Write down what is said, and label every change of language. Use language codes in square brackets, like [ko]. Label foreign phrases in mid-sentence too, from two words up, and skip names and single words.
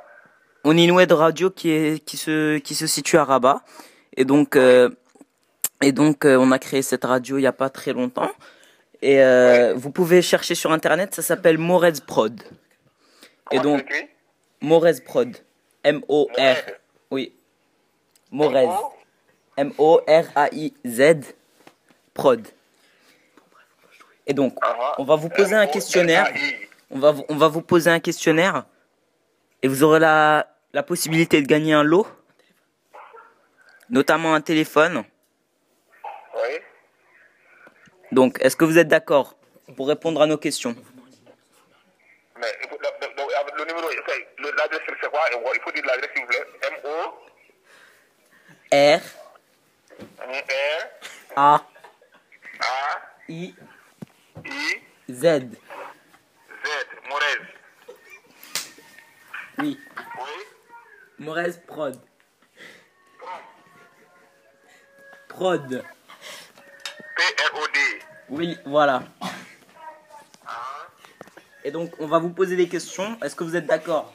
[fr] On est une web radio qui se situe à Rabat. Et donc, on a créé cette radio il n'y a pas très longtemps. Et vous pouvez chercher sur internet, ça s'appelle Morez Prod. Et Comment donc, tu écris? Morez Prod. M-O-R. Morez. Oui. Morez. M-O-R-A-I-Z. Prod. Et donc, on va vous poser un questionnaire. On va vous poser un questionnaire. Et vous aurez la possibilité de gagner un lot. Notamment un téléphone. Oui. Donc, est-ce que vous êtes d'accord pour répondre à nos questions? Mais le numéro, l'adresse c'est quoi? Il faut dire l'adresse s'il vous plaît. M-O. R. R. A. A. I. I. Z. Z. Morez. Oui. Oui. Morez Prod. Prod. P-R-O-D. Oui, voilà. Et donc, on va vous poser des questions. Est-ce que vous êtes d'accord?